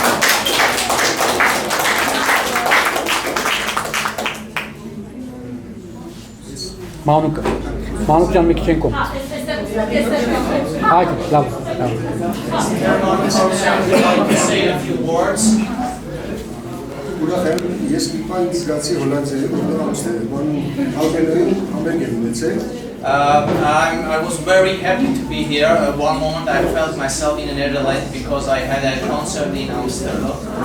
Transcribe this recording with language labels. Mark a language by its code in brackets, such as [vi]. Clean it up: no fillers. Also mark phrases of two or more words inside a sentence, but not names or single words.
[hy] Մանուկ ջան մի քիչ են կողմ։ Այո, լավ։ Ուրախ եմ, ես մի բան զգացի Հոլանդիայում, որտեղ ալբերտին համերգ եմ ունեցել։ [en] I was very happy to be here. At one moment I felt myself in the Netherlands because I had a concert in Amsterdam.